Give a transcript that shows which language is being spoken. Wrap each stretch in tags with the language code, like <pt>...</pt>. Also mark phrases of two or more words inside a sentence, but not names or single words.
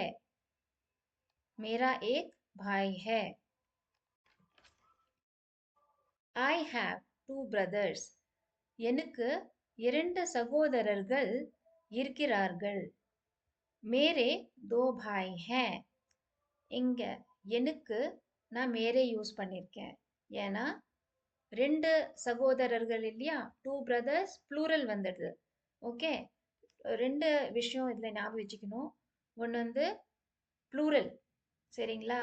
<hi>मेरा एक भाई है.</hi> <en>I have two brothers.</en> <ta>எனக்கு இரண்டு சகோதரர்கள் இருக்கிறார்கள்.</ta> <hi>मेरे दो भाई हैं.</hi> <ta>இங்க எனக்கு நான் மேரே யூஸ் பண்ணியிருக்கேன். ஏன்னா ரெண்டு சகோதரர்கள் இல்லையா,</ta> <en>two brothers plural</en> <ta>வந்துடுது. ஓகே, ரெண்டு விஷயம் இதில் ஞாபகம் வச்சுக்கணும். ஒன்று வந்து ப்ளூரல், சரிங்களா?</ta>